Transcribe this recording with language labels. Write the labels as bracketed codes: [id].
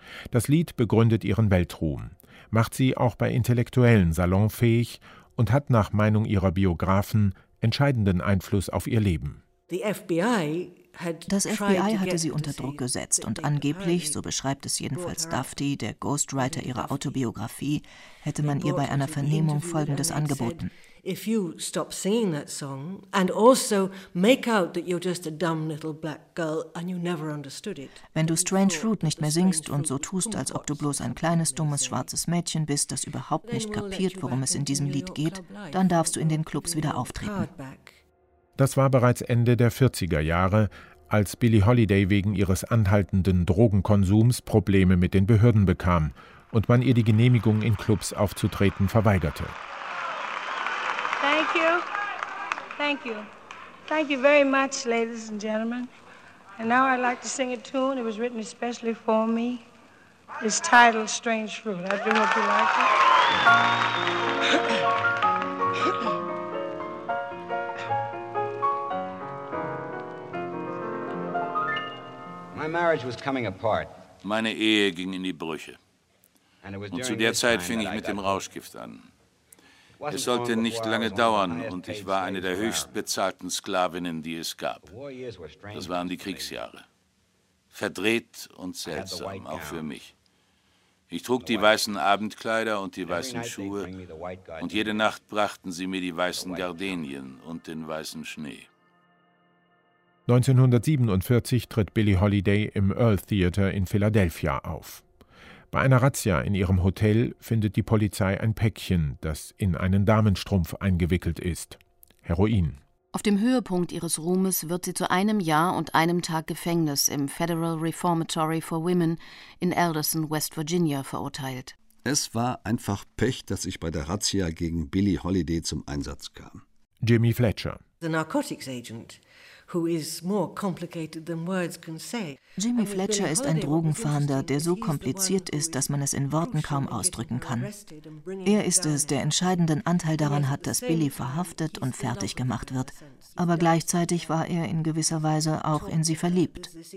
[de] Das Lied begründet ihren Weltruhm, macht sie auch bei Intellektuellen salonfähig und hat nach Meinung ihrer Biografen entscheidenden Einfluss auf ihr Leben. Das FBI hatte sie unter Druck gesetzt und angeblich, so beschreibt es jedenfalls Dufty, der Ghostwriter ihrer Autobiografie, hätte man ihr bei einer Vernehmung Folgendes angeboten. [en] If you stop singing that song and also make out that you're just a dumb little black girl and you never understood it. [de] Wenn du Strange Fruit nicht mehr singst und so tust, als ob du bloß ein kleines, dummes, schwarzes Mädchen bist, das überhaupt nicht kapiert, worum es in diesem Lied geht, dann darfst du in den Clubs wieder auftreten. Das war bereits Ende der 40er Jahre, als Billie Holiday wegen ihres anhaltenden Drogenkonsums Probleme mit den Behörden bekam und man ihr die Genehmigung, in Clubs aufzutreten, verweigerte. [en] Thank you. Thank you. Thank you very much, ladies and gentlemen. And now I'd like to sing a tune. It was written especially for me. It's titled Strange Fruit. I do hope you like it. My marriage was coming apart. [de] Meine Ehe ging in die Brüche. Und zu der Zeit fing ich mit dem Rauschgift an. Es sollte nicht lange dauern und ich war eine der höchst bezahlten Sklavinnen, die es gab. Das waren die Kriegsjahre. Verdreht und seltsam, auch für mich. Ich trug die weißen Abendkleider und die weißen Schuhe und jede Nacht brachten sie mir die weißen Gardenien und den weißen Schnee. 1947 tritt Billie Holiday im Earl Theatre in Philadelphia auf. Bei einer Razzia in ihrem Hotel findet die Polizei ein Päckchen, das in einen Damenstrumpf eingewickelt ist. Heroin. Auf dem Höhepunkt ihres Ruhmes wird sie zu einem Jahr und einem Tag Gefängnis im Federal Reformatory for Women in Alderson, West Virginia, verurteilt. Es war einfach Pech, dass ich bei der Razzia gegen Billie Holiday zum Einsatz kam. Jimmy Fletcher. [en] The Narcotics Agent. Who is more complicated than words can say. [de] Jimmy Fletcher ist ein Drogenfahnder, der so kompliziert ist, dass man es in Worten kaum ausdrücken kann. Er ist es, der entscheidenden Anteil daran hat, dass Billy verhaftet und fertig gemacht wird. Aber gleichzeitig war er in gewisser Weise auch in sie verliebt.